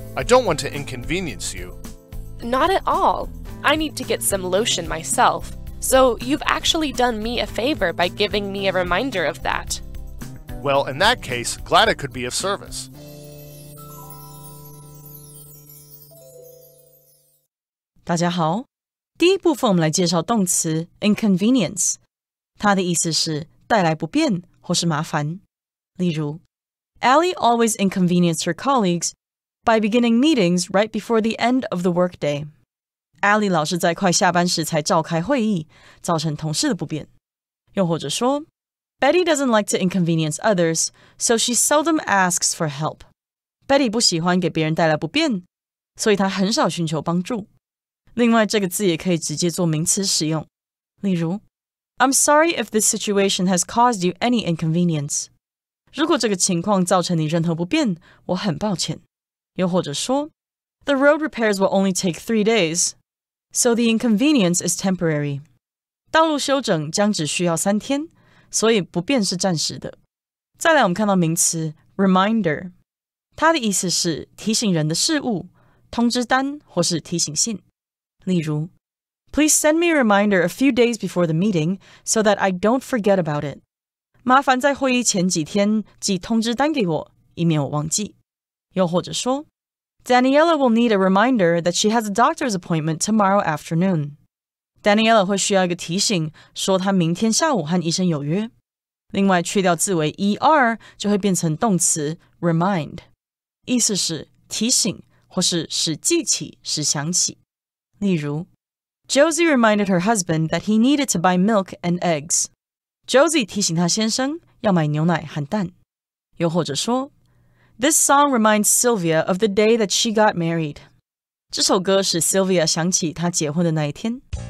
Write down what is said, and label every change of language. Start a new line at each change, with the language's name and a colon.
English: I don't want to inconvenience you. Not at all. I need to get some lotion myself. So you've actually done me a favor by giving me a reminder of that. Well, in that case, glad it could be of service.
Chinese: 大家好，第一部分我们来介绍动词 inconvenience， 它的意思是带来不便或是麻烦。例如
English: Allie always inconvenienced her colleagues by beginning meetings right before the end of the workday.
Chinese: Allie 老是在快下班时才召开会议，造成同事的不便。又或者说
English: Betty doesn't like to inconvenience others, so she seldom asks for help.
Chinese: Betty 不喜欢给别人带来不便，所以她很少寻求帮助。另外，这个字也可以直接做名词使用。例如
English: I'm sorry if this situation has caused you any inconvenience.
Chinese: 如果这个情况造成你任何不便，我很抱歉。又或者说
English: The road repairs will only take 3 days, so the inconvenience is temporary.
Chinese: 道路修整将只需要3天，所以不便是暂时的。再来我们看到名词 reminder， 它的意思是提醒人的事物、通知单或是提醒信。例如
English: Please send me a reminder a few days before the meeting so that I don't forget about it.
Chinese: 麻烦在会议前几天寄通知单给我，以免我忘记。又或者说
English: Daniela will need a reminder that she has a doctor's appointment tomorrow afternoon.
Chinese: Daniela 会需要一个提醒，说她明天下午和医生有约。另外去掉字尾 er 就会变成动词 remind， 意思是提醒或是使记起、使想起。例如
English: Josie reminded her husband that he needed to buy milk and eggs.
Chinese: Josie 提醒她先生要买牛奶和蛋。又或者说
English: This song reminds Sylvia of the day that she got married.
Chinese: 这首歌使 Sylvia 想起她结婚的那一天。